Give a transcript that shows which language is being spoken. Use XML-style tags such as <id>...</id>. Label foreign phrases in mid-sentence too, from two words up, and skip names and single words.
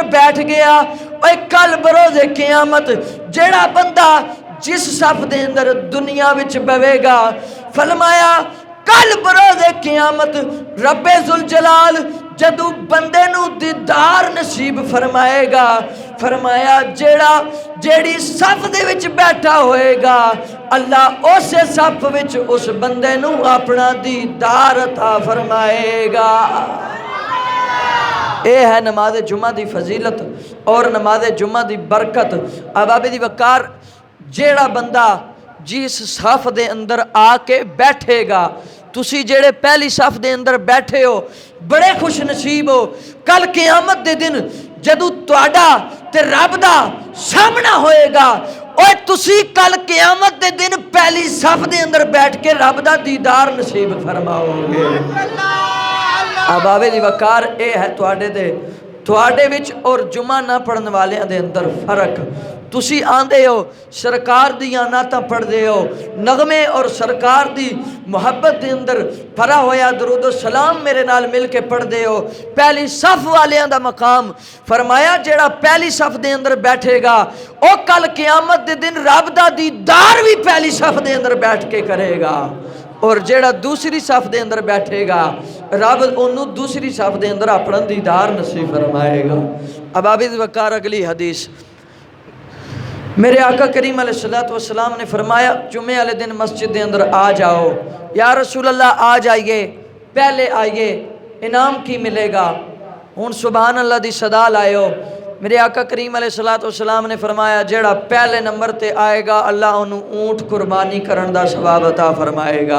<pa>بیٹھ گیا، اوے کل بروز قیامت جیڑا بندہ جس صف دے اندر دنیا وچ بوے گا، فرمایا کل بروز قیامت رب ذوالجلال جدو بندے نو دیدار نصیب فرمائے گا، فرمایا جیڑی صف دے وچ بیٹھا ہوئے گا اللہ اسے صف وچ اس بندے نو اپنا دیدار عطا فرمائے گا۔ اے ہے نماز جمعہ دی فضیلت اور نماز جمعہ دی برکت۔ احباب دی وقار، جیڑا بندہ جس صف دے اندر آ کے بیٹھے گا، تسی جیڑے پہلی صف دے اندر بیٹھے ہو بڑے خوش نصیب ہو، کل قیامت دے دن جدو تواڈا تے رب دا سامنا ہوئے گا، اوے تسی کل قیامت دے دن پہلی صف دے اندر بیٹھ کے رب دا دیدار نصیب فرماؤ گے۔ احباب دی وقار، اے ہے تواڈے وچ اور جمعہ نہ پڑھن والے دے اندر فرق۔ تسی آندے ہو سرکار دیاں نعتاں پڑھ دے ہو نغمے اور سرکار دی محبت دے اندر بھرا ہویا درود و سلام میرے نال مل کے پڑھ دے ہو پہلی صف والیاں دا مقام فرمایا جیڑا پہلی صف دے اندر بیٹھے گا او کل قیامت دے دن رب دا دیدار بھی پہلی صف دے اندر بیٹھ کے کرے گا اور جیڑا دوسری صف دے اندر بیٹھے گا رب انہوں دوسری صف دے اندر اپنا دیدار نصیب فرمائے گا۔ اب عابد وقار اگلی حدیث میرے آقا کریم</pa> <ar>علیہ السلام</ar> <pa>نے فرمایا جمعے والے دن مسجد دے اندر آ جاؤ</pa> <ar>یا رسول اللہ</ar> <pa>آ جائیے پہلے آئیے انعام کی ملے گا ہون</pa> <ar>سبحان اللہ</ar> <pa>دی صدا لائیو میرے آقا کریم</pa> <ar>علیہ السلام</ar> <pa>نے فرمایا جیڑا پہلے نمبر تے آئے گا اللہ انہوں اونٹ قربانی کرن دا ثواب عطا فرمائے گا۔</pa>